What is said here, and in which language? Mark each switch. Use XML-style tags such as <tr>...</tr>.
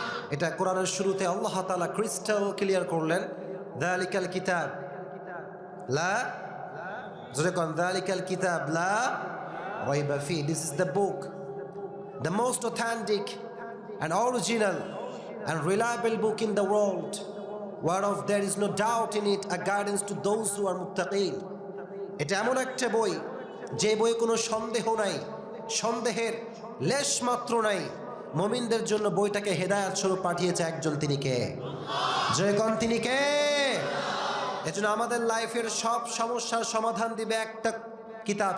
<bn>এটা কোরআনের শুরুতে আল্লাহ তাআলা ক্রিস্টাল ক্লিয়ার করলেন, যালিকাল কিতাব লা, জোরে কোন,</bn> <ar>যালিকাল কিতাব লা রাইবা ফি।</ar> <en>This is the book, the most authentic and original and reliable book in the world, whereof there is no doubt in it, a guidance to those who are muttaqin.</en> <bn>এটা এমন একটা বই যে বই কোনো সন্দেহ নাই, সন্দেহের লেশ মাত্র নাই। মুমিনদের জন্য বইটাকে হেদায়েত স্বরূপ পাঠিয়েছে একজন, তিনি কে? জয় কোন, তিনি কে? এজন্য আমাদের লাইফের সব সমস্যার সমাধান দিবে একটা কিতাব।</bn>